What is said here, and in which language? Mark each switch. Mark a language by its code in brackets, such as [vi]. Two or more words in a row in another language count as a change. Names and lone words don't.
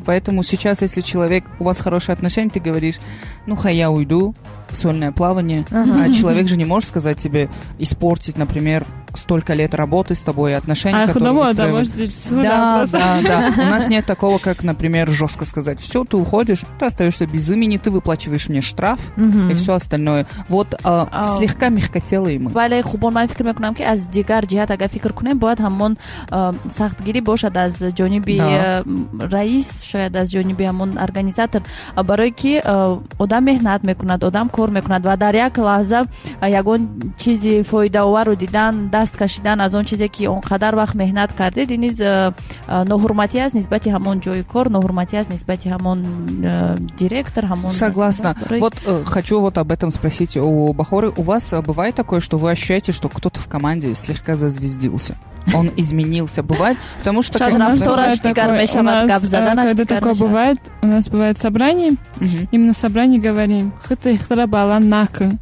[ru] Поэтому сейчас, если человек, у вас хорошие отношения, ты говоришь, я уйду в сольное плавание, а человек же не может сказать тебе испортить, например, столько лет работы с тобой и отношений, которые может да. У нас нет такого, как, например, жестко сказать, все, ты уходишь, ты остаешься без имени, ты выплачиваешь мне штраф и все остальное. Вот слегка мягкотелые мы. [tg] ولی خوبان من فکر میکنم که از دیگر جهت اگر فکر کنیم باید همون سختگیری باشد از جانب رئیس، شاید از جانب همون ارگانیزاتور، برای که آدم مهنت میکند، آدم کار میکند و در یک لحظه یگان چیزی فایده آور رو دیدن، دست کشیدن از اون چیزی که اونقدر وقت مهنت کرده، نیز ناحرمتی است نسبت همون جای کار، ناحرمتی است نسبت همون директор, همون. [ru] Согласна. Вот хочу вот об этом спросить у Бахоры. У вас бывает такое, что вы ощущаете, что кто-то в команде слегка зазвездился? Он изменился, бывает? Потому что... Когда такое бывает, у нас бывает собрание, и мы на собрании говорим «Хыты-хтарабалан-нака».